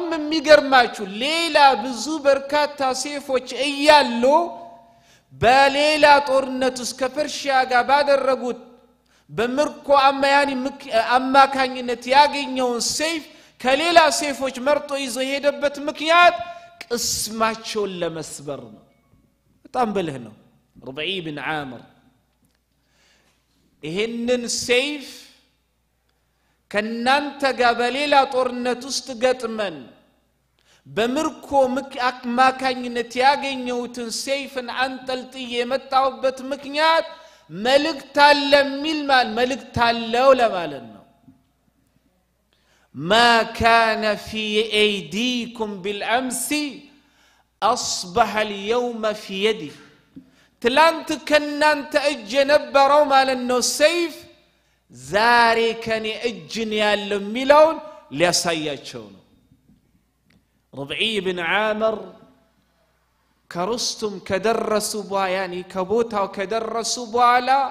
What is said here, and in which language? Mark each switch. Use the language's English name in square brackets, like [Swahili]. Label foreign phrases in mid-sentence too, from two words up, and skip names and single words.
[Amharic] የሚገርማችሁ ሌላ ብዙ በርካታ ሰይፎች እያሉ በሌላ ጦርነት ውስጥ ከፐርሺያ ጋር ባደረጉት በምርኮ አማካኝነት ያገኘው ሰይፍ ከሌላ ሰይፎች መርጦ ይዞ ሄደበት ምክንያት ቅስማቸውን ለመስበር ነው በጣም በልህ ነው ربعي بن عامر ይሄንን ሰይፍ ከናንተ ጋር በሌላ ጦርነት ውስጥ ገጥመን በምርኮ አማካኝነት ያገኘውትን ሰይፍን አንጠልጥዬ የመጣውበት ምክንያት መልእክት አለ የሚል መልእክት አለው ለማለት ነው [Arabic] ما كان في أيديكم بالأمس أصبح اليوم في يدي [Amharic] ትላንት ከናንተ እጅ የነበረው ማለት ነው ሰይፍ ዛሬ ከኔ እጅ ያለው የሚለውን ሊያሳያቸው ነው ረብዒ ብን ዓምር ከሩስቱም ከደረሱ በኋላ ያኒ ከቦታው ከደረሱ በኋላ